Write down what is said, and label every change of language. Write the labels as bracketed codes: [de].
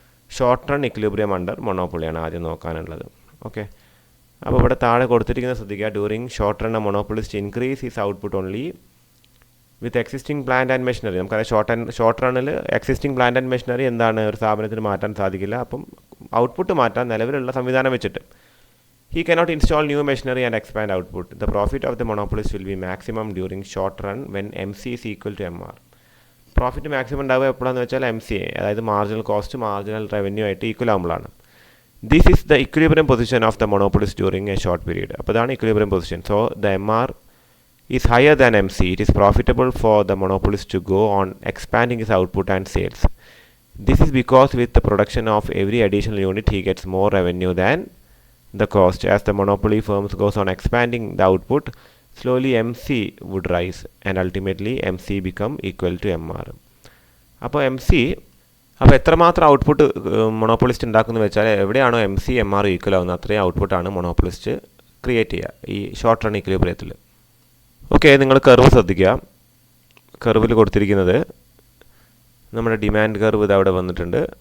[ml] Short run equilibrium under മൊണോപ്പൊളിയാണ് ആദ്യം നോക്കാനുള്ളത്. Okay, അപ്പോൾ ഇവിടെ താഴെ കൊടുത്തിരിക്കുന്നത് ശ്രദ്ധിക്കുക. [en] During short run monopolist increase his output only with existing plant and machinery. [ml] നമുക്കറിയാം short റണ്ണിൽ existing plant and machinery എന്താണ് ഒരു സ്ഥാപനത്തിന് മാറ്റാൻ സാധിക്കില്ല. അപ്പം ഔട്ട്പുട്ട് മാറ്റാൻ നിലവിലുള്ള സംവിധാനം വെച്ചിട്ട് [en] he cannot install new machinery and expand output. The profit of the monopolist will be maximum during short run when MC is equal to MR. [ml] Profit maximum ഉണ്ടാവുക എപ്പോഴാണെന്ന് വെച്ചാൽ MCA, അതായത് മാർജിനൽ കോസ്റ്റ് മാർജിനൽ റവന്യൂ ആയിട്ട് equal ആകുമ്പോഴാണ്. [en] This is the equilibrium position of the monopolist during a short period. [ml] അപ്പോൾ ഇതാണ് equilibrium position. [en] So the MR is higher than MC. It is profitable for the monopolist to go on expanding his output and sales. This is because with the production of every additional unit he gets more revenue than the cost. As the monopoly firms goes on expanding the output, slowly MC would rise and ultimately MC become equal to MR. [ml] അപ്പോൾ എത്രമാത്രം output monopolist ഉണ്ടാക്കുന്നു വെച്ചാൽ എവിടെയാണോ MC MR equal ആവുന്നത് അത്രയും ഔട്ട്പുട്ടാണ് monopolist create ചെയ്യുക ഈ short run ഇക്വിലിബ്രിയത്തിൽ. Okay, നിങ്ങൾ കർവ് ശ്രദ്ധിക്കുക. കർവിൽ കൊടുത്തിരിക്കുന്നത് നമ്മുടെ ഡിമാൻഡ് കർവ് ഇത് അവിടെ വന്നിട്ടുണ്ട്.